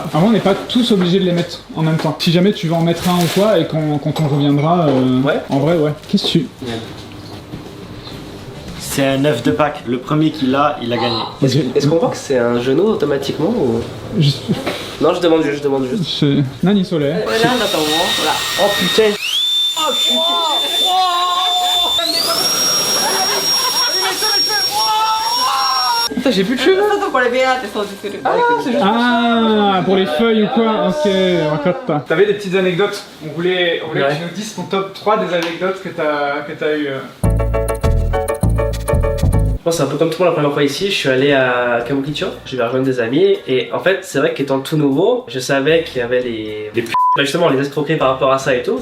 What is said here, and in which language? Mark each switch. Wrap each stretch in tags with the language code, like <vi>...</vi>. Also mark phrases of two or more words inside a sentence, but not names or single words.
<fr>Avant, on n'est pas tous obligés de les mettre en même temps. Si jamais tu veux en mettre un ou quoi, et quand on reviendra, Ouais. en vrai, ouais. Qu'est-ce que tu... C'est un œuf de Pâques. Le premier qui l'a, il a gagné. Est-ce qu'on voit que c'est un genou automatiquement ou... Non, je demande juste. Nani solaire.</fr> <ja>これなんだと思う？ほら。</ja> <fr>Oh putain. Putain, j'ai plus de cheveux.</fr> <ja>ちょっとこれベアって掃除する。</ja> <fr>Ah, pour les feuilles ou quoi? Ok, rakata. T'avais des petites anecdotes. On voulait Ouais. que tu nous dises ton top 3 des anecdotes que t'as eu. Moi, c'est un peu comme tout le monde la première fois ici. Je suis allé à Kabukicho, je vais rejoindre des amis. Et en fait, c'est vrai qu'étant tout nouveau, je savais qu'il y avait les bah justement, les escroqueries par rapport à ça et tout.</fr>